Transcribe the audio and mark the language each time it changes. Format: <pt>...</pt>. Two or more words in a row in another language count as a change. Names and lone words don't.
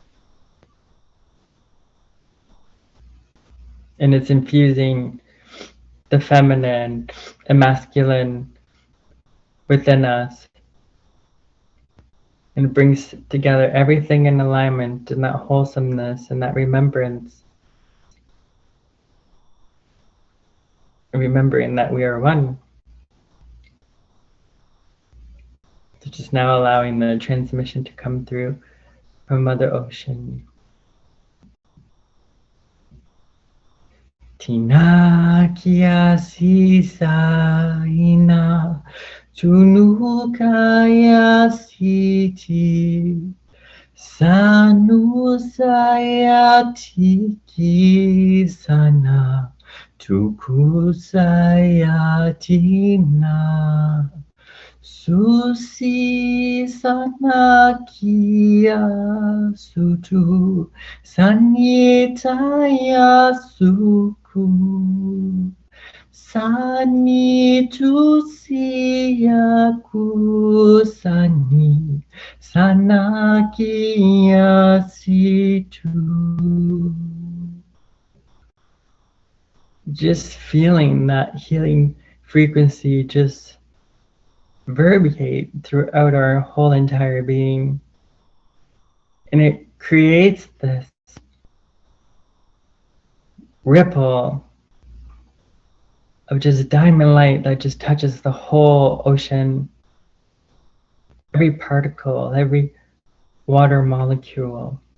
<en>And it's infusing the feminine and masculine within us, and it brings together everything in alignment and that wholesomeness and that remembrance, remembering that we are one. So just now allowing the transmission to come through from Mother Ocean. Tina kia sisa ina tunukaya siti sanu saya tiki sana tuku saya tina susi sana kia sutu sanitaya suku sani tu siyaku sani sanakia situ. Just feeling that healing frequency just verbiate throughout our whole entire being. And it creates this ripple of just diamond light that just touches the whole ocean, every particle, every water molecule.</en>